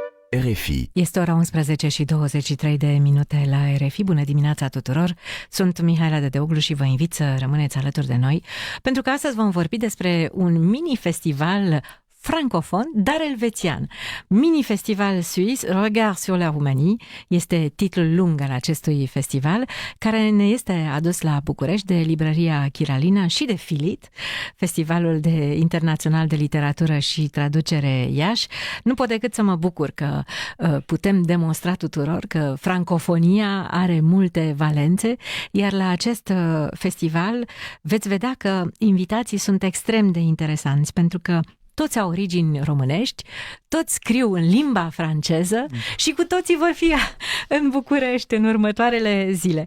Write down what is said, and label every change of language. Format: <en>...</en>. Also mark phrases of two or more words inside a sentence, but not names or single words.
<ro>RFI. Este ora 11 și 23 de minute la RFI. Bună dimineața tuturor! Sunt Mihaela Dedeoglu și vă invit să rămâneți alături de noi, pentru că astăzi vom vorbi despre un mini-festival francofon, dar elvețian. Mini-festival suisse, Regard sur la Roumanie, este titlul lung al acestui festival, care ne este adus la București de librăria Chiralina și de Filit, Festivalul Internațional de Literatură și Traducere Iași. Nu pot decât să mă bucur că putem demonstra tuturor că francofonia are multe valențe, iar la acest festival veți vedea că invitații sunt extrem de interesanți, pentru că toți au origini românești, toți scriu în limba franceză și cu toții vor fi în București în următoarele zile.</ro>